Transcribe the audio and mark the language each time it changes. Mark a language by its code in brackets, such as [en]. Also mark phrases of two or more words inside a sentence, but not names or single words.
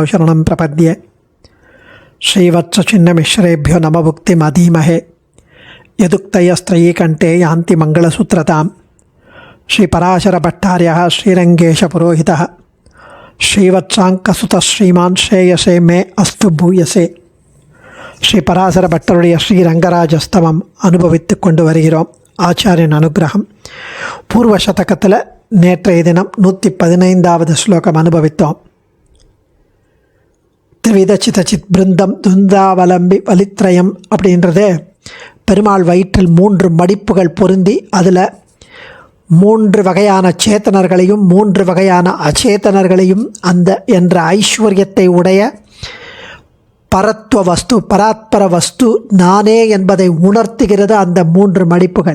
[sa] शरणं प्रपद्ये श्रीवत्सचिन्नमिश्रेभ्यो नमभुक्तिमधीमहे यदुक्तयस्त्रयीकण्ठे यान्ति मङ्गलसूत्रतां श्रीपराशरभट्टार्यः श्रीरङ्गेशपुरोहितः श्रीवत्साङ्कसुतः श्रीमान् श्रेयसे मे अस्तु भूयसे [ta] ஸ்ரீபராசரபட்டருடைய ஸ்ரீரங்கராஜஸ்தவம் அனுபவித்து கொண்டு வருகிறோம். ஆச்சாரியன் அனுகிரகம். பூர்வ சதகத்தில் நேற்றைய தினம் 115வது ஸ்லோகம் அனுபவித்தோம். [sa] त्रिविधचिदचित् बृन्दम् तुन्दावलम्बि वलित्रयम् [ta] அப்படின்றது பெருமாள் வயிற்றில் 3 மடிப்புகள் பொருந்தி அதில் 3 வகையான சேத்தனர்களையும் 3 வகையான அச்சேதனர்களையும் அந்த என்ற ஐஸ்வர்யத்தை உடைய பரத்வ வஸ்து பராத்பர வஸ்து நானே என்பதை உணர்த்துகிறது அந்த 3 மடிப்புகள்.